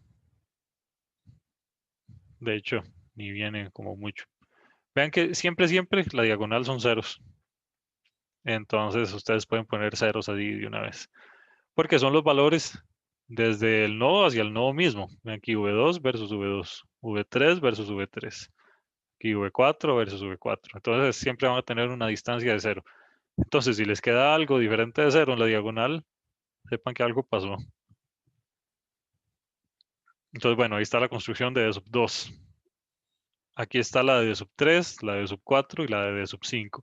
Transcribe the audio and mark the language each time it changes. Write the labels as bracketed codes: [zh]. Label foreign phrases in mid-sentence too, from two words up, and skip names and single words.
[es] De hecho, ni viene como mucho. Vean que siempre la diagonal son ceros. Entonces ustedes pueden poner ceros así de una vez. Porque son los valores desde el nodo hacia el nodo mismo. Vean aquí V2 versus V2. V3 versus V3. Aquí V4 versus V4. Entonces siempre van a tener una distancia de cero. Entonces si les queda algo diferente de cero en la diagonal, sepan que algo pasó. Entonces bueno, ahí está la construcción de D sub 2. Aquí está la de D sub 3, la de D sub 4 y la de D sub 5.